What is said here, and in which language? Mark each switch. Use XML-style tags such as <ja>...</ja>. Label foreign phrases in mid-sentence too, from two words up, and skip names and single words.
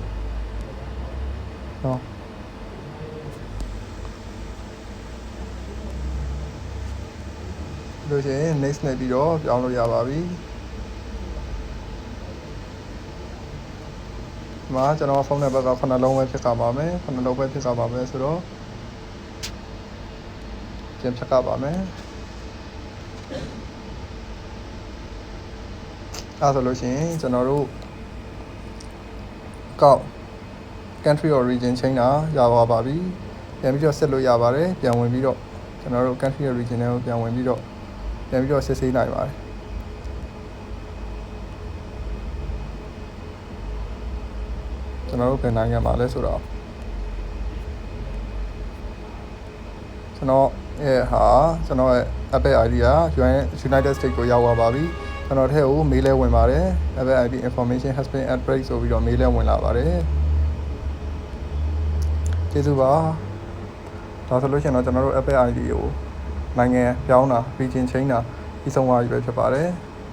<my>နော်လို့ရှိရင် next နဲ့ပြီးတော့ပြောင်းလို့ရပါပြီဒီမှာကျွန်တော်ဖုန်းနံပါတ်က9လုံးပဲဖြစ်ပါမယ်9လုံးပဲဖြစ်ပါမယ်ဆိုတော့ပြန်ဖြတ်ပါမယ် အဲဆိုလို့ရှိရင်ကျွန်တော်တို့ကောက်</my> <en>country or region change</en> <my>တာရပါပြီပြန်ပြီးတော့ဆက်လို့ရပါတယ်ပြန်ဝင်ပြီးတော့ကျွန်တော်တို့</my> <en>country or region</en> <my>တွေကိုပြန်ဝင်ပြီးတော့စစ်ဆေးနိုင်ပါတယ် ကျွန်တော်တို့ဘယ်နိုင်ငံမှာလဲဆိုတော့ကျွန်တော်ရဲ့ Apple ID က United States ကိုရောက်သွားပါပြီကျွန်တော်ထဲကိုမေးလဲဝင်ပါတယ်</my> <en>Apple ID information has been updated</en> <my>ဆိုပြီးတော့မေးလဲဝင်လာပါတယ်ကျေးဇူးပါဒါဆိုလို့ရှိရင်တော့ကျွန်တော်တို့ Apple ID ကိုနိုင်ငံပြောင်းတာ</my> <en>region change</en> <my>တာပြီးဆုံးသွားပြီပဲဖြစ်ပါတယ်</my>